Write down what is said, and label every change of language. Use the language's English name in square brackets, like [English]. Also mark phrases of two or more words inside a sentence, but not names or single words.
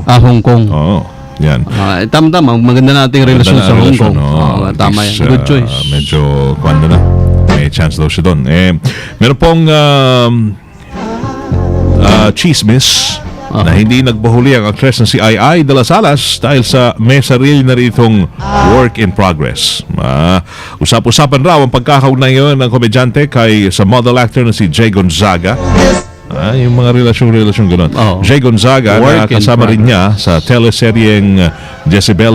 [Filipino] Hong Kong. Oo, yan. Tama-tama, maganda nating relasyon Ganda sa na Hong relasyon, Kong. oo. Tama [English] At least, [Filipino] yan. [English] Good choice. [Filipino] Medyo, kwanda na. May chance daw siya doon. Meron pong chismis na hindi nagpahuli ang actress na si Ai de las Alas dahil sa may sarili na ritong [English] work in progress. [Filipino] Usap-usapan raw ang pagkakaugnayan ng komedyante kay sa model actor na si Jay Gonzaga. Yung mga relasyon gano'n. Oo. Jay Gonzaga na [English] Work in [Filipino] kasama rin [English] progress. [Filipino] niya sa teleseryeng Jezebel.